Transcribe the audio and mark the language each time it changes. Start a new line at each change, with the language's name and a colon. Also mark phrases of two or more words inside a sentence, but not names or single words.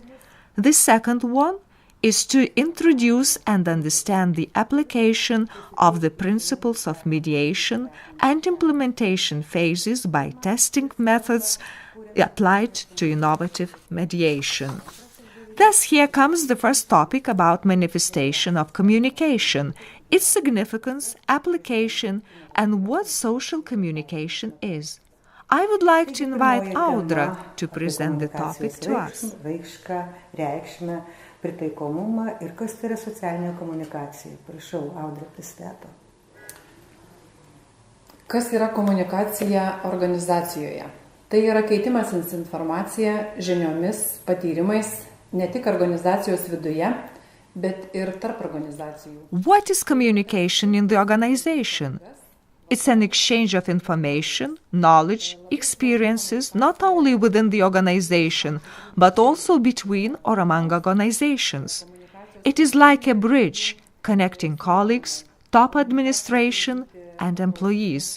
English: The second one is to introduce and understand the application of the principles of mediation and implementation phases by testing methods applied to innovative mediation. Thus, here comes the first topic about manifestation of communication, its significance, application, and what social communication is. I would like to invite Audra to present the topic to us.
Lithuanian: Pritaikomumą ir kas tai yra socialinė komunikacija. Prašau, Audra pristato. Kas yra komunikacija organizacijoje? Tai yra keitimasis informacija, žiniomis, patyrimais, ne tik organizacijos viduje, bet ir tarp organizacijų.
English: What is communication in the organization? It's an exchange of information, knowledge, experiences, not only within the organization, but also between or among organizations. It is like a bridge connecting colleagues, top administration, and employees.